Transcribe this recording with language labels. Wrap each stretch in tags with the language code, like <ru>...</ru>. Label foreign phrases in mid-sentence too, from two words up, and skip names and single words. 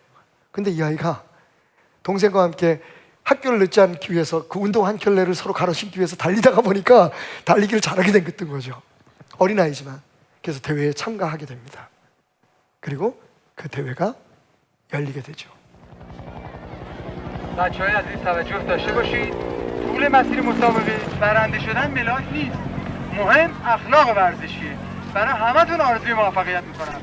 <ko>근데 이 아이가 동생과 함께 학교를 늦지 않기 위해서 그 운동 한 켤레를 서로 갈아 신기 위해서 달리다가 보니까 달리기를 잘하게 된 거죠. 어린아이지만. 그래서 대회에 참가하게 됩니다. 그리고 그 대회가 열리게 되죠.</ko> <fa>بچه‌های عزیز توجه داشته باشید. طول مسیر مسابقه برنده شدن ملاک نیست. مهم اخلاق ورزشیه. برای همتون آرزوی موفقیت میکنم.</fa>